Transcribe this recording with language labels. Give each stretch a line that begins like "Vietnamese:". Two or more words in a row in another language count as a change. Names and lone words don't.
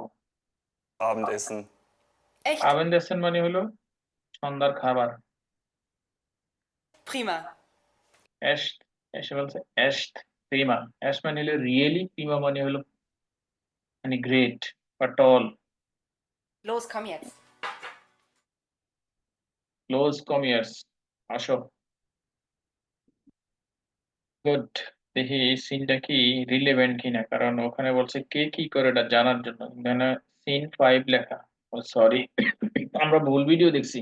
German: Abendessen. Echt?
Bangla: আবেন্দেসেন মানে হলো সন্ধ্যার খাবার।
German: Prima.
Bangla: এস্ট, এসে বলছে এস্ট প্রিমা। এস্ট মানে হলো রিয়েলি, প্রিমা মানে হলো মানে গ্রেট বা টল।
German: Los, komm jetzt.
Bangla: ক্লোজ কমিয়ার্স, আসো। গুড। দেখি এই সিনটা কি রিলেভেন্ট কিনা, কারণ ওখানে বলছে কে কি করে এটা জানার জন্য। এখানে সিন 5 লেখা। ও সরি, আমরা ভুল ভিডিও দেখছি।